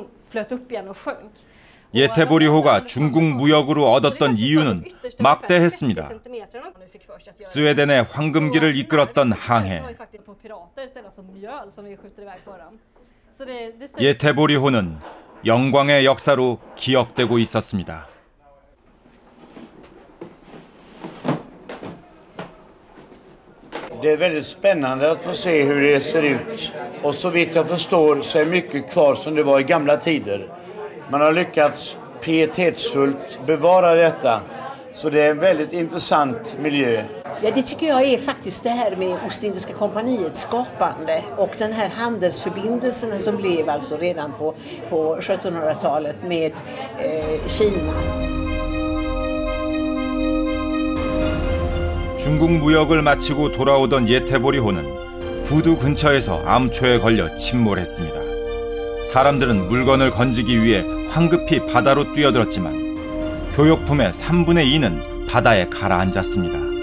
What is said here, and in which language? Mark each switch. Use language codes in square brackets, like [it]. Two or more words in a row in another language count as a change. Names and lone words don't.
[ko] 예테보리호가 중국 무역으로 얻었던 이유는 막대했습니다. 스웨덴의 황금기를 이끌었던 항해. 예테보리호는 영광의 역사로 기억되고 있었습니다. [sv] Det är väldigt spännande att få se hur det ser ut. Och så vitt jag förstår så är mycket kvar som det var i gamla tider. Man har lyckats pietetsfullt bevara detta. Så det är en väldigt intressant miljö. Ja, det tycker jag är faktiskt det här med Ostindiska kompaniets skapande och den här handelsförbindelserna som blev alltså redan på 1700-talet med Kina. [ko] 중국 무역을 마치고 돌아오던 예테보리호는 부두 근처에서 암초에 걸려 침몰했습니다. 사람들은 물건을 건지기 위해 황급히 바다로 뛰어들었지만 교역품의 3분의 2는 바다에 가라앉았습니다.